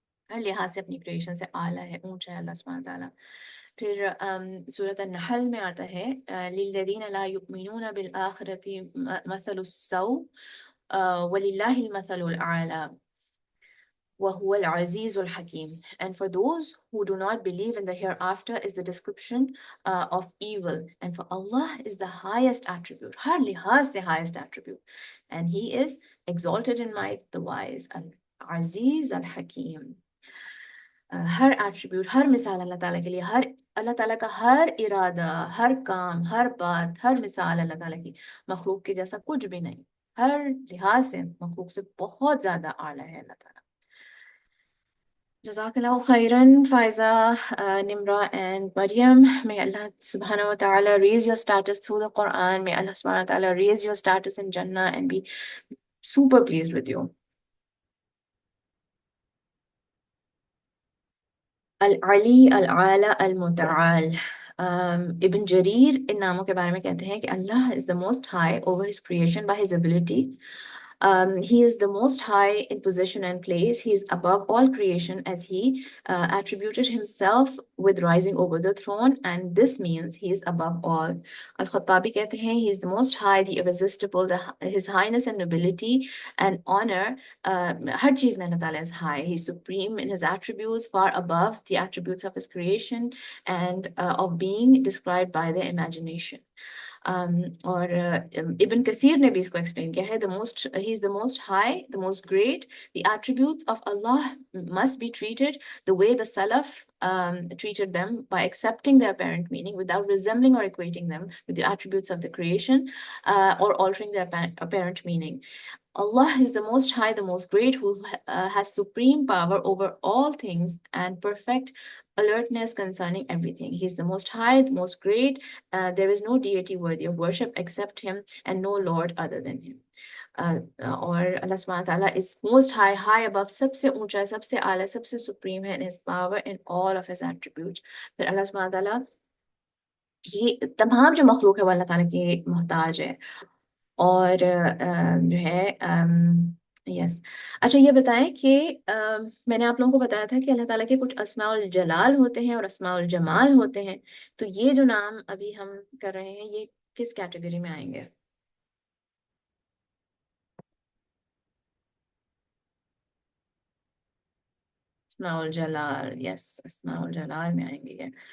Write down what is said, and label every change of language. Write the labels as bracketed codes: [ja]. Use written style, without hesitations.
[ur] ہر لحاظ سے اپنی کریشن سے اعلیٰ ہے، اونچا ہے اللہ سبحانہ تعالیٰ۔ پھر سورۃ النحل میں آتا ہے [ar] لِلَّذِينَ لَا يُؤْمِنُونَ بِالْآخِرَةِ مَثَلُ السَّوْءِ وَلِلَّهِ الْمَثَلُ الْأَعْلَى وَهُوَ الْعَزِيزُ الْحَكِيمُ. [en] And for those who do not believe in the hereafter is the description of evil, and for Allah is the highest attribute, [ur] ہر لحاظ سے [en] highest attribute, and He is exalted in might, the wise, al-Aziz al-Hakim. [ur] Hare attribute, ہر مثال اللہ تعالیٰ کے لیے، ہر اللہ تعالیٰ کا ہر ارادہ، ہر کام، ہر بات، ہر مثال اللہ تعالیٰ کی مخلوق کے جیسا کچھ بھی نہیں، ہر لحاظ سے مخلوق سے بہت زیادہ اعلیٰ ہے اللہ تعالیٰ۔ جزاک اللہ خیرن فائزہ، نمرہ and Maryam. [en] May Allah subhanahu wa ta'ala raise your status through the Quran. May Allah subhanahu wa ta'ala raise your status in Jannah and be super pleased with you. [ar] العلی، العالی، المتعال. [ur] ابن جریر ان ناموں کے بارے میں کہتے ہیں کہ اللہ [en] is the most high over his creation by his ability. He is the most high in position and place. He is above all creation as he attributed himself with rising over the throne, and this means he is above all. Al-Khattabi [ur] کہتے ہیں [en] he is the most high, the irresistible, his highness and nobility and honor. [ur] ہر چیز میں اللہ تعالیٰ [en] is high. He is supreme in his attributes, far above the attributes of his creation and of being described by the imagination. [ur] اور ابن کثیر نے بھی اس کو explain کیا ہے [en] he is the most high, the most great. The attributes of Allah must be treated the way the Salaf treated them, by accepting their apparent meaning without resembling or equating them with the attributes of the creation or altering their apparent meaning. Allah is the most high, the most great, who has supreme power over all things and perfect alertness concerning everything. He is the most high, the most great. There is no deity worthy of worship except him, and no Lord other than him. [ur] اور اللہ سبحانہ تعالیٰ [en] is most high, high above، [ur] سب سے اونچا، سب سے اعلیٰ، سب سے [en] supreme ہے in his power and all of his attributes. [ur] پھر اللہ سبحانہ تعالیٰ یہ تمام جو مخلوق ہے وہ اللہ تعالیٰ کی محتاج ہے، اور جو ہے یس اچھا یہ بتائیں کہ میں نے آپ لوگوں کو بتایا تھا کہ اللہ تعالیٰ کے کچھ اسماء الجلال ہوتے ہیں اور اسماء الجمال ہوتے ہیں، تو یہ جو نام ابھی ہم کر رہے ہیں یہ کس کیٹیگری میں آئیں گے؟ اسماء الجلال، یس اسماء الجلال میں آئیں گے یہ۔